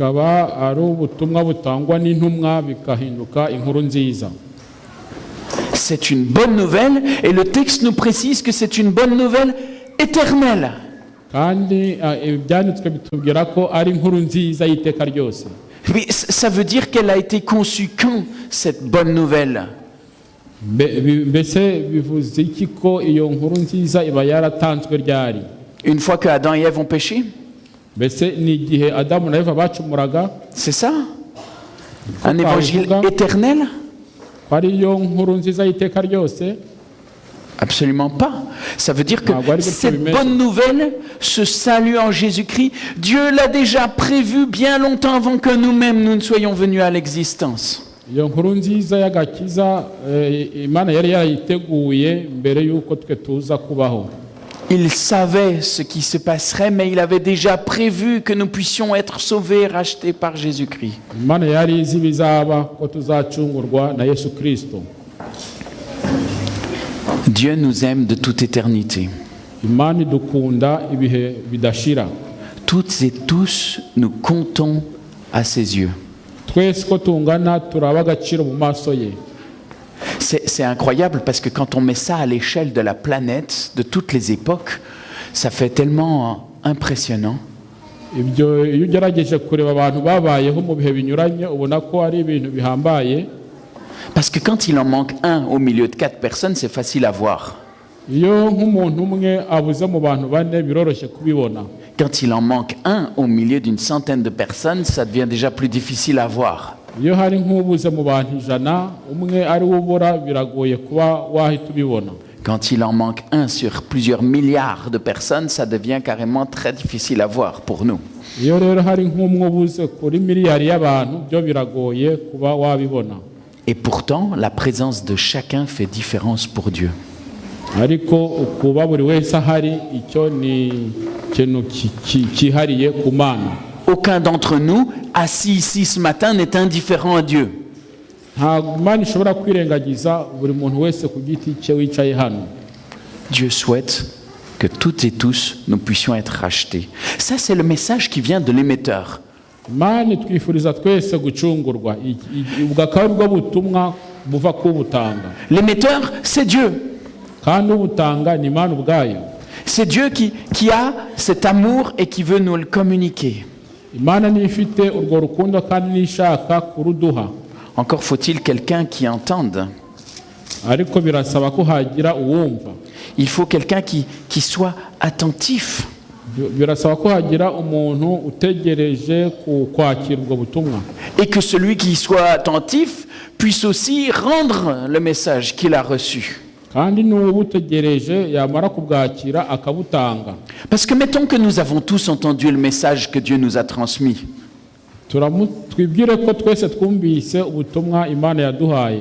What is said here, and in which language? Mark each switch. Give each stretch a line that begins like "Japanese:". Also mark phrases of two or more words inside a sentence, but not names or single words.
French: C'est une bonne nouvelle et le texte nous précise que c'est une bonne nouvelle éternelle. Mais ça veut dire qu'elle a été conçue quand, cette bonne nouvelle?
Kinyarwanda: mbese bivuze iki ko iyo nkuru nziza iba yaratanzwe ryari?
French: Une fois que Adam et Ève ont péché?
Kinyarwanda: mbese ni igihe adamu na eva bacumuraga?
French: C'est ça? Un évangile éternel?
Kinyarwanda: ko ari iyo nkuru nziza y'iteka ryose?
French: Absolument pas. Ça veut dire que cette bonne nouvelle, ce salut en Jésus-Christ, Dieu l'a déjà prévu bien longtemps avant que nous-mêmes nous ne soyons venus à l'existence.
Kinyarwanda: iyo nkuru nziza y'agakiza imana yari yarayiteguye mbere y'uko twe tuza kubaho.
French: Il savait ce qui se passerait, mais il avait déjà prévu que nous puissions être sauvés, rachetés par Jésus-Christ.
Kinyarwanda: imana yari izi bizaba ko tuzacungurwa na Yesu Kristo.
French: Dieu nous aime de toute éternité.
Kinyarwanda: imana idukunda ibihe bidashira.
French: Toutes et tous, nous comptons à ses yeux.
Kinyarwanda: twese ko tungana turaba agaciro mu maso ye.
French: C'est incroyable parce que quand on met ça à l'échelle de la planète, de toutes les époques, ça fait tellement impressionnant.
Kinyarwanda: ibyo iyo ugerageje kureba abantu babayeho mu bihe binyuranye ubona ko ari ibintu bihambaye.
French: Parce que quand il en manque un au milieu de 4 personnes, c'est facile à voir.
Kinyarwanda: iyo nk'umuntu umwe abuze mu bantu bane biroroshye kubibona.
French: Quand il en manque un au milieu d'une centaine de personnes, ça devient déjà plus difficile à voir.
Kinyarwanda: iyo hari nk'ubuze mu bantu 100 umwe ari we ubura biragoye kuba wahita ubibona.
French: Quand il en manque un sur plusieurs milliards de personnes, ça devient carrément très difficile à voir pour nous.
Kinyarwanda: iyo rero hari nk'umwe ubuze kuri miliyari y'abantu byo biragoye kuba wabibona.
French: Et pourtant, la présence de chacun fait différence pour Dieu.
Kinyarwanda: ariko kuba buri wese ahari icyo ni ikintu cyihariye ku Mana.
French: Aucun d'entre nous, assis ici ce matin, n'est indifférent à Dieu.
Kinyarwanda: ntabwo Imana ishobora kwirengagiza buri muntu wese ku giti cye wicaye hano.
French: Dieu souhaite que toutes et tous nous puissions être rachetés. Ça, c'est le message qui vient de l'émetteur.
Kinyarwanda: Imana twifuriza twese gucungurwa. ubwo akaba ari bwo butumwa buva ku butanga.
French: L'émetteur, c'est Dieu.
Kinyarwanda: kandi ubutanga ni Imana ubwayo.
French: C'est Dieu qui a cet amour et qui veut nous le communiquer.
Kinyarwanda: Imana niyo ifite urwo rukundo kandi nishaka kuruduha.
French: Encore faut-il quelqu'un qui entende.
Kinyarwanda: ariko birasaba ko hagira uwumva.
French: Il faut quelqu'un qui soit attentif.
Kinyarwanda: birasaba ko hagira umuntu utegereje kwakira ubwo butumwa.
French: Et que celui qui soit attentif puisse aussi rendre le message qu'il a reçu.
Kinyarwanda: kandi n'ubutegereje yamara kubwakira akabutanga.
French: Parce que mettons que nous avons tous entendu le message que Dieu nous a transmis.
Kinyarwanda: twibwire ko twese twumvise ubutumwa Imana yaduhaye.